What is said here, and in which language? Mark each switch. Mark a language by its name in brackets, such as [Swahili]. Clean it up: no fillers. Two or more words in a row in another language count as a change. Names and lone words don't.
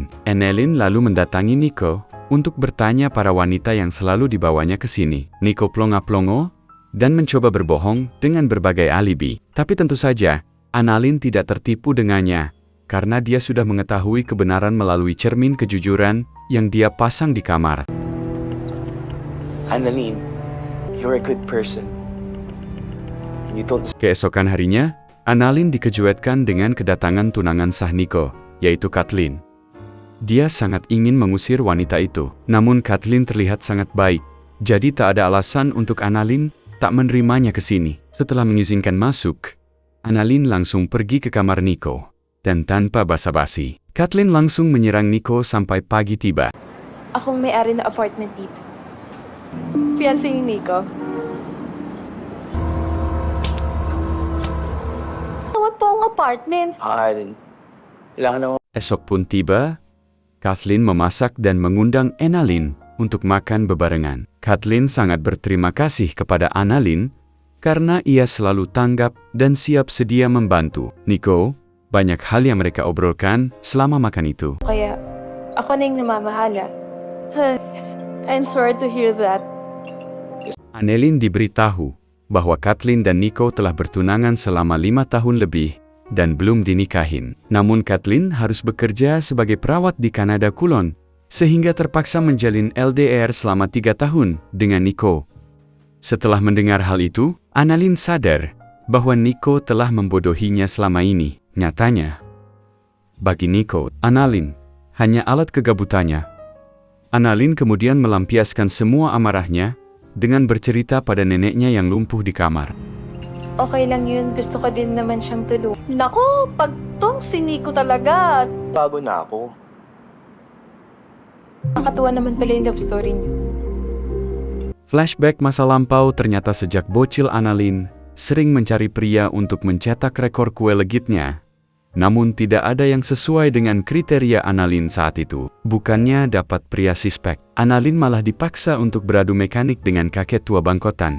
[Indonesian] Annalyn lalu mendatangi Nico untuk bertanya para wanita yang selalu dibawanya ke sini. Nico plonga-plongo dan mencoba berbohong dengan berbagai alibi. Tapi tentu saja, Annalyn tidak tertipu dengannya, karena dia sudah mengetahui kebenaran melalui cermin kejujuran yang dia pasang di kamar. [English] Annalyn, you're a good person. And you don't... [Indonesian] Keesokan harinya, Annalyn dikejutkan dengan kedatangan tunangan sah Nico, yaitu Kathleen. Dia sangat ingin mengusir wanita itu, namun Kathleen terlihat sangat baik, jadi tak ada alasan untuk Annalyn tak menerimanya ke sini. Setelah mengizinkan masuk, Annalyn langsung pergi ke kamar Nico, dan tanpa basa-basi, Kathleen langsung menyerang Nico sampai pagi tiba. [Filipino] Akong may-ari na apartment dito. Fiancé ni Nico. Tawag po ang apartment. Kailangan na [Indonesian] Esok pun tiba, Kathleen memasak dan mengundang Annalyn untuk makan bebarengan. Kathleen sangat berterima kasih kepada Annalyn karena ia selalu tanggap dan siap sedia membantu. Nico, banyak hal yang mereka obrolkan selama makan itu. [Filipino] Kaya, ako na yung namamahala. [English] I'm sorry to hear that. [Indonesian] Annalyn diberitahu bahwa Kathleen dan Nico telah bertunangan selama 5 tahun lebih dan belum dinikahin. Namun Kathleen harus bekerja sebagai perawat di Kanada Kulon, sehingga terpaksa menjalin LDR selama 3 tahun dengan Nico. Setelah mendengar hal itu, Annalyn sadar bahwa Nico telah membodohinya selama ini. Nyatanya, bagi Nico, Annalyn hanya alat kegabutannya. Annalyn kemudian melampiaskan semua amarahnya dengan bercerita pada neneknya yang lumpuh di kamar. [Filipino] Okay lang yun, gusto ko din naman siyang tulungan. Nako, pag tong si Nico talaga. bago na ako. Nakakatuwa naman pala yung [English] love story [Filipino] niyo. [Indonesian] Flashback masa lampau ternyata sejak bocil Annalyn sering mencari pria untuk mencetak rekor kue legitnya. Namun tidak ada yang sesuai dengan kriteria Annalyn saat itu. Bukannya dapat pria suspek, Annalyn malah dipaksa untuk beradu mekanik dengan kakek tua bangkotan.